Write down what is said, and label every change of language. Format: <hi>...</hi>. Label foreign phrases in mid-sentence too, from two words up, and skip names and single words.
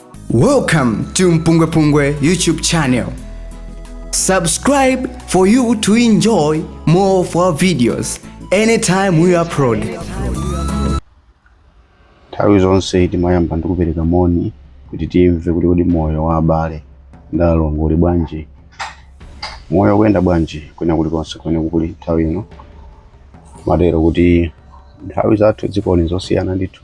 <en>Welcome to MPUNGWE-PUNGWE YouTube channel. Subscribe for you to enjoy more of our videos anytime we upload.</en> <ny>Nthawi zonse timayamba ndikupereka moni kuti timve kuti moyo wa abale ndalongo uli bwanji. Moyo kuyenda bwanji kwina kulikonse kwene kuli nthawi ino. Matero kuti nthawi zathu dziko zosiyana ndithu.</ny>